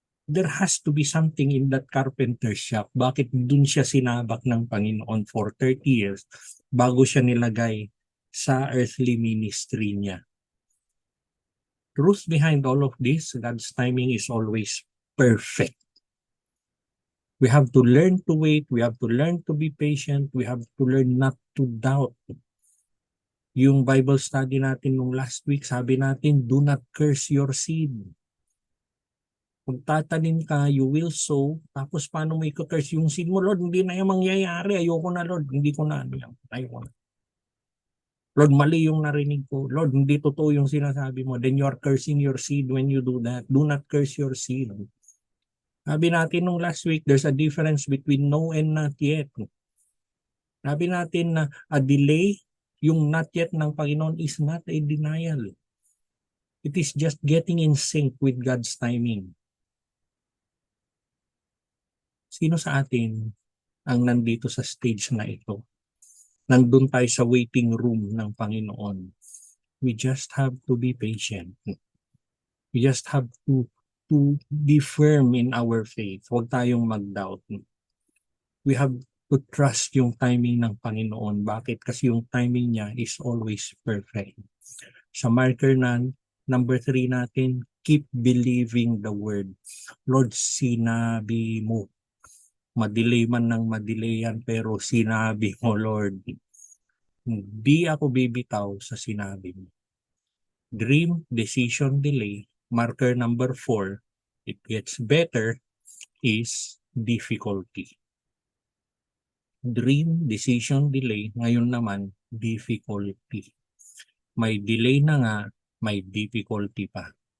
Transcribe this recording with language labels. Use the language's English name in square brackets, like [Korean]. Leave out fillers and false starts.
[English] There has to be something in that carpenter shop. [Filipino] Bakit dun siya sinabak ng Panginoon [English] for 30 years [Filipino] bago siya nilagay sa earthly ministry niya. [English] Truth behind all of this, God's timing is always perfect. We have to learn to wait. We have to learn to be patient. We have to learn not to doubt. Yung Bible study natin nung last week, [Filipino] sabi natin, [English] do not curse your seed. [Filipino] Kung tatanim ka, [English] you will sow. [Filipino] Tapos paano mo i-curse yung seed mo? Lord, hindi na yung mangyayari. Ayoko na, Lord. Hindi ko na. Ayoko na. Lord, mali yung narinig ko. Lord, hindi totoo yung sinasabi mo. [English] Then you are cursing your seed when you do that. Do not curse your seed. [Filipino] Sabi natin nung [English] last week, there's a difference between no and not yet. [Filipino] Sabi natin na [English] a delay, yung not yet [Filipino] ng Panginoon [English] is not a denial. It is just getting in sync with God's timing. [Filipino] Sino sa atin ang nandito sa stage na ito? Nandun tayo sa waiting room ng Panginoon. [English] We just have to be patient. We just have to be firm in our faith. [Filipino] Huwag tayong mag-doubt. [English] We have to trust [Filipino] yung timing ng Panginoon. Bakit? Kasi yung timing niya is always perfect. [English] Sa marker na number 3 natin, keep believing the word. [Filipino] Lord, sinabi mo. Madelay man ng madelay yan, pero sinabi mo, Lord. Di ako bibitaw sa sinabi mo. [English] Dream, decision, delay. Marker number 4, it gets better, is difficulty. Dream, decision, delay. [Filipino] Ngayon naman, [English] difficulty. [Filipino] May delay na nga, may difficulty pa.